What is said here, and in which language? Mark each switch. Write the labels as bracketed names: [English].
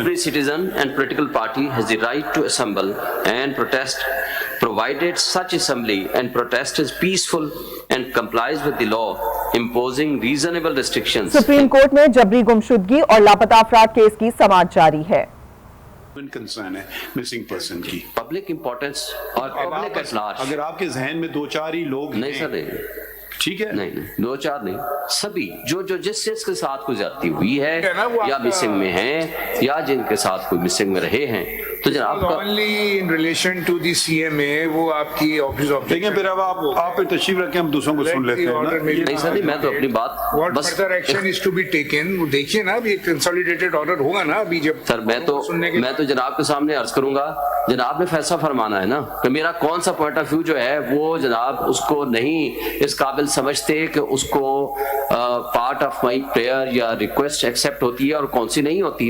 [English] Every citizen and political party has the right to assemble and protest, provided such assembly and protest is peaceful and complies with the law, imposing reasonable restrictions. [Urdu] Supreme court میں جبری گمشدگی اور لاپتہ افراد case کی سماعت جاری ہے. Concern ہے مسنگ پرسن کی. [English] Public importance اور public at large. [Urdu] اگر آپ کے ذہن میں 2-4 ہی لوگ نہیں سر نہیں. ٹھیک ہے نہیں 2-4 نہیں, سبھی جو جس کے ساتھ کوئی زیادتی ہوئی ہے یا مسنگ میں ہیں یا جن کے ساتھ کوئی مسنگ میں رہے ہیں تو جناب کا [English] only in relation to the CMA [Urdu] وہ آپ کی آفس دیکھیں. پھر اب آپ تشریف رکھیں, ہم دوسروں کو سن لیتے ہیں نا. نہیں سر نہیں, میں تو اپنی بات [English] What [Urdu] بس [English] further action is to be taken [Urdu] وہ دیکھیے نا. ابھی ایک کنسالیڈیٹڈ آرڈر ہوگا نا ابھی جب سر. میں تو جناب کے سامنے عرض کروں گا, جناب نے فیصلہ فرمانا ہے نا کہ میرا کون سا پوائنٹ آف ویو جو ہے وہ جناب اس کو نہیں اس قابل سمجھتے کہ اس کو پارٹ آف مائی پریئر یا ریکویسٹ ایکسیپٹ ہوتی ہے اور کون سی نہیں ہوتی.